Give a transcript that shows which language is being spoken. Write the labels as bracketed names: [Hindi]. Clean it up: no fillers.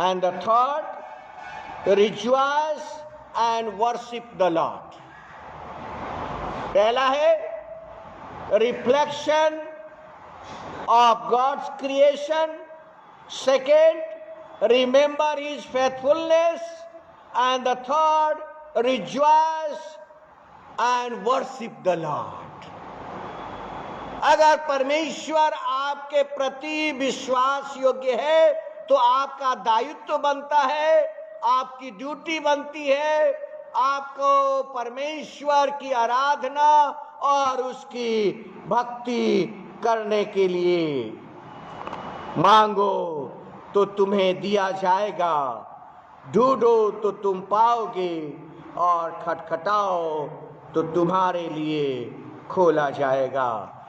[English] And the third, rejoice and worship the Lord. [Hindi] पहला है [English] Reflection of God's creation. Second, remember his faithfulness. And the third, rejoice and worship the Lord. [Hindi] अगर परमेश्वर आपके प्रति विश्वास योग्य है तो आपका दायित्व बनता है, आपकी ड्यूटी बनती है, आपको परमेश्वर की आराधना और उसकी भक्ति करने के लिए मांगो तो तुम्हें दिया जाएगा, ढूंढो तो तुम पाओगे, और खटखटाओ तो तुम्हारे लिए खोला जाएगा।